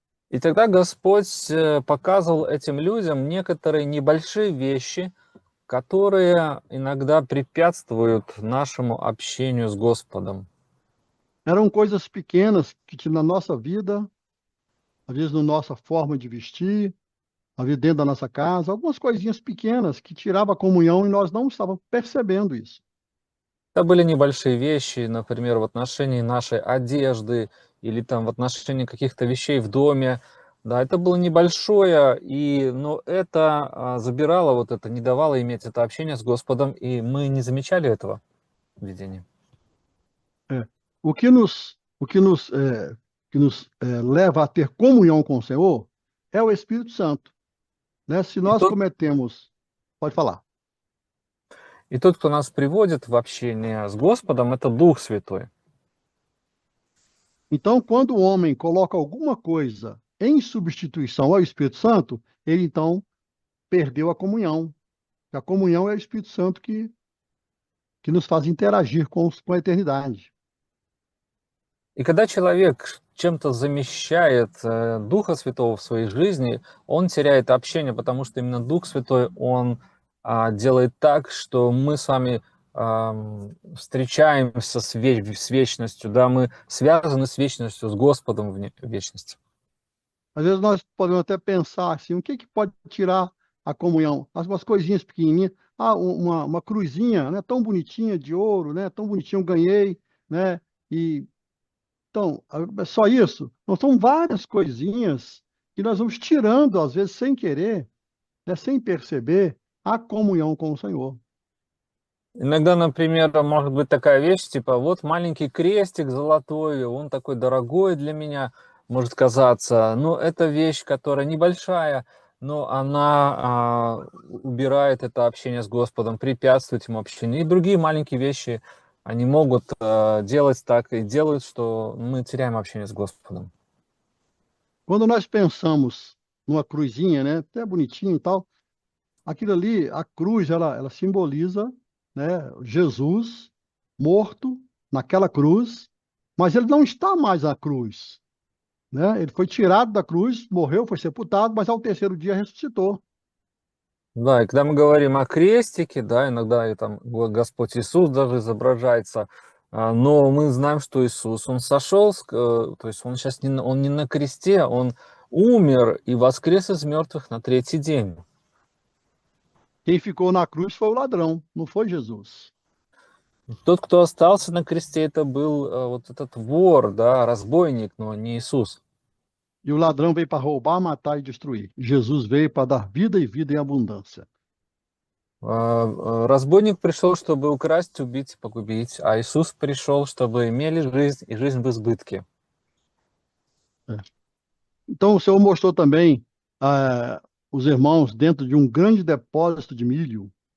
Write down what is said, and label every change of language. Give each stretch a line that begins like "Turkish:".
Russian: И тогда Господь показывал этим людям некоторые небольшие вещи, которые иногда препятствуют нашему общению с Господом.
Portuguese: Eram coisas pequenas que na nossa vida, às vezes na nossa forma de vestir, às vezes dentro da nossa casa, algumas coisinhas pequenas que tiravam a comunhão e nós não estávamos percebendo isso.
Russian: Это были небольшие вещи, например, в отношении нашей одежды или там в отношении каких-то вещей в доме. Да, это было небольшое, но это забирало вот это, не давало иметь это общение с Господом, и мы не замечали этого в видении.
Portuguese: É. O que nos leva a ter comunhão com o Senhor é o Espírito Santo, né? Se
Russian: И
Portuguese: nós
Russian: тот,
Portuguese: cometemos, pode falar.
Russian: и тот, кто нас приводит в общение с Господом, это Дух Святой.
Portuguese: Então, quando o homem coloca alguma coisa em substituição ao Espírito Santo, ele então perdeu a comunhão. A comunhão é o Espírito Santo que nos faz interagir com a eternidade.
Russian: И когда человек чем-то замещает Духа Святого в своей жизни, он теряет общение, потому что именно Дух Святой, он делает так, что мы с вами встречаемся с вечностью, да, мы связаны с вечностью, с Господом в вечности.
Portuguese: Às vezes nós podemos até pensar assim, o que pode tirar a comunhão? Umas coisinhas pequenininhas, uma cruzinha, né, tão bonitinha de ouro, né, tão bonitinho eu ganhei, né? E então, é só isso? Não são várias coisinhas que nós vamos tirando, às vezes sem querer, né, sem perceber, a comunhão com o Senhor.
Russian: Иногда, например, может быть такая вещь, типа, вот маленький крестик золотой, он такой дорогой для меня, может казаться. Но это вещь, которая небольшая, но она убирает это общение с Господом, препятствует ему общению. И другие maленькие вещи, они могут делать так и делают, что мы теряем общение с Господом.
Portuguese: Quando nós pensamos numa cruzinha, né, até bonitinha e tal, aquilo ali, a cruz, ela simboliza, né, Jesus morto naquela cruz, mas ele não está mais na cruz, né? Ele foi tirado da cruz, morreu, foi sepultado, mas ao terceiro dia ressuscitou.
Russian: Да, и когда мы говорим о крестике, да, иногда и там Господь Иисус даже изображается, но мы знаем, что Иисус, Он сошел, то есть Он сейчас Он не на кресте, Он умер и воскрес из мертвых на третий день.
Portuguese: Quem ficou na cruz foi o ladrão, não foi Jesus.
Russian: Тот, кто остался на кресте, это был вот этот вор, да, разбойник, но не Иисус.
Portuguese: E o ladrão veio para roubar, matar e destruir. Jesus veio para dar vida e vida em abundância.
Russian: Разбойник пришел, чтобы украсть, убить и погубить, а Иисус пришел, чтобы имели жизнь и жизнь в избытке.
Portuguese: Então, o Senhor mostrou também os irmãos dentro de um grande depósito de milho.